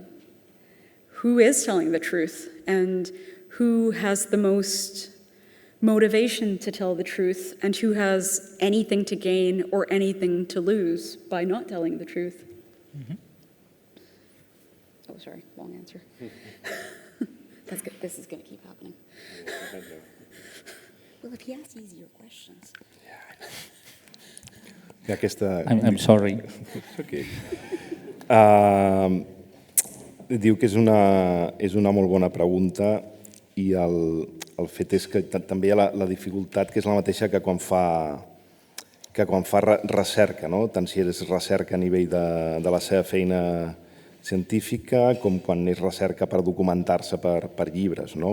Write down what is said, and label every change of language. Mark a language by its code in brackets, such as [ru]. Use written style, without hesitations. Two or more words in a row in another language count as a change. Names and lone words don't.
[en] Who is telling the truth, and who has the most motivation to tell the truth, and who has anything to gain or anything to lose by not telling the truth? Mm-hmm. Oh, sorry, long answer. That's good. This is going to keep happening. Well, if he asks easier questions. I'm sorry. Okay. [ca] Diu que és una molt bona pregunta i el fet és que també hi ha la dificultat que és la mateixa que quan fa recerca, no? Tant si és recerca a nivell de la seva feina científica com quan és recerca per documentar-se per llibres, no?